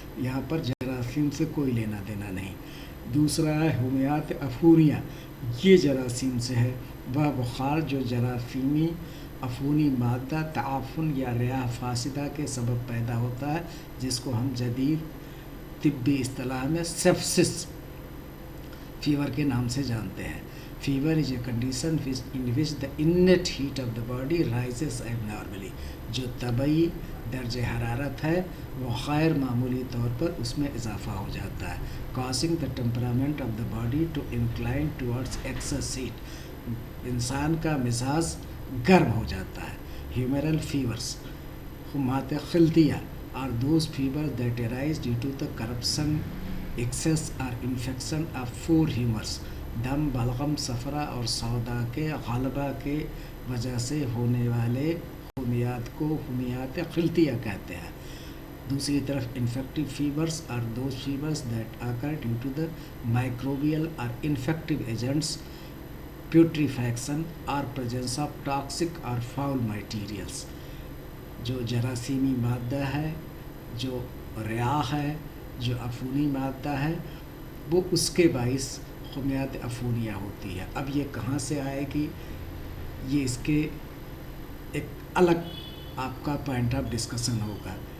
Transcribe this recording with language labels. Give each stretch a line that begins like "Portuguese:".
Urdu: یہاں پر جراثیم سے کوئی لینا دینا نہیں. دوسرا ہے حمیات عفونیہ, یہ جراثیم سے ہے. وہ بخار جو جراثیمی عفونی مادہ تعفن یا ریاح فاسدہ کے سبب پیدا ہوتا ہے, جس کو ہم جدید طبی اصطلاح میں سیپسس فیور کے نام سے جانتے ہیں.
English: Fever is a condition in which the innate heat of the body rises abnormally.
Urdu: جو طبعی درجہ حرارت ہے وہ غیر معمولی طور پر اس میں اضافہ ہو جاتا ہے,
English: causing the temperament of the body to incline towards excess heat.
Urdu: انسان کا مزاج گرم ہو جاتا ہے.
English: Humoral fevers, حمات خلطیہ are those fevers that arise due to the corruption, excess or infection of four humors.
Urdu: دم, بلغم, صفرا اور سودا کے غلبہ کے وجہ سے ہونے والے حمیات کو حمیات خلطیہ کہتے ہیں.
English: دوسری طرف infective fevers are those fevers that occur due to the microbial or infective agents, putrefaction or presence of toxic or foul materials.
Urdu: جو جراثیمی مادہ ہے, جو ریاح ہے, جو عفونی مادہ ہے, وہ اس کے باعث حمیات عفونیہ ہوتی ہے. اب یہ کہاں سے آئے گی, یہ اس کے ایک الگ آپ کا پوائنٹ آف ڈسکشن ہوگا.